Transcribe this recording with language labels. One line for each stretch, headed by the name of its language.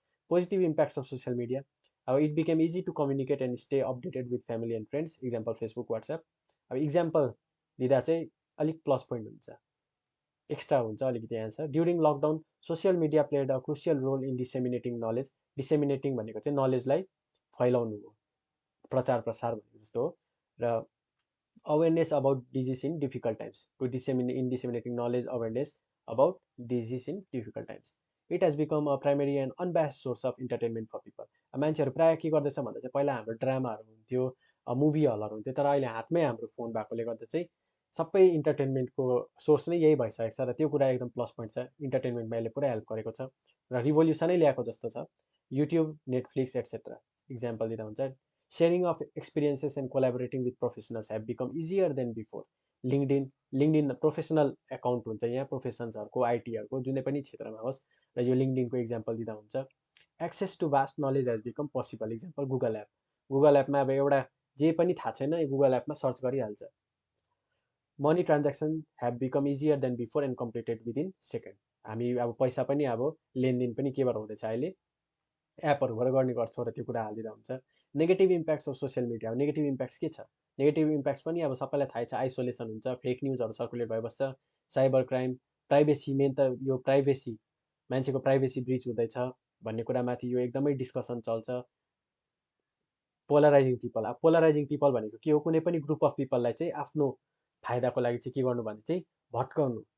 English: Positive impacts of social media, अब it became easy to communicate and stay updated with family and friends, example Facebook WhatsApp.
Nepali: अब example दिँदा चाहिँ अलिक plus point हुन्छ, extra हुन्छ अलिकति answer.
English: During lockdown social media played a crucial role in disseminating knowledge.
Nepali: डिसेमिनेटिङ भनेको चाहिँ नलेजलाई फैलाउनु हो, प्रचार प्रसार भनेको जस्तो हो।
English: र awareness about disease in difficult times, to disseminating knowledge awareness about disease in difficult times. It has become a primary and unbiased source of entertainment for people.
Nepali: मान्छेहरू प्रायः के गर्दैछ भन्दा चाहिँ पहिला हाम्रो ड्रामाहरू हुन्थ्यो, मुभी हलहरू हुन्थ्यो, तर अहिले हातमै हाम्रो फोन भएकोले गर्दा चाहिँ सबै इन्टरटेनमेन्टको सोर्स नै यही भइसकेको छ। र त्यो कुरा एकदम प्लस पोइन्ट छ, इन्टरटेनमेन्टमा यसले पुरा हेल्प गरेको छ र रिभोल्युसनै ल्याएको जस्तो छ। युट्युब, नेटफ्लिक्स एट्सेट्रा इक्जाम्पल दिँदा हुन्छ।
English: Sharing of experiences and collaborating with professionals have become easier than before.
Nepali: LinkedIn professional account हुन्छ, यहाँ प्रोफेसन्सहरूको आइटीहरूको जुनै पनि क्षेत्रमा होस्, र यो लिङ्कडिनको इक्जाम्पल दिँदा हुन्छ।
English: Access to vast knowledge has become possible, example Google app.
Nepali: Google एपमा अब एउटा जे पनि थाहा छैन गुगल एपमा सर्च गरिहाल्छ।
English: Money transaction have become easier than before and completed within second.
Nepali: हामी अब पैसा पनि अब लेनदेन पनि केबाट हुँदैछ अहिले, एपहरूबाट गर्ने गर्छौँ र त्यो कुरा हालिदिँदा हुन्छ।
English: Negative impacts of social media, negative impacts के छ?
Nepali: नेगेटिभ इम्प्याक्ट्स पनि अब सबैलाई थाहै छ, आइसोलेसन हुन्छ, फेक न्युजहरू सर्कुलेट भइबस्छ, साइबर क्राइम, प्राइभेसी, मेन त यो प्राइभेसी, मान्छेको प्राइभेसी ब्रिच हुँदैछ भन्ने कुरामाथि यो एकदमै डिस्कसन चल्छ। पोलराइजिङ पिपल, अब पोलराइजिङ पिपल भनेको के हो? कुनै पनि ग्रुप अफ पिपललाई चाहिँ आफ्नो फाइदाको लागि चाहिँ के गर्नु भने चाहिँ भट्काउनु।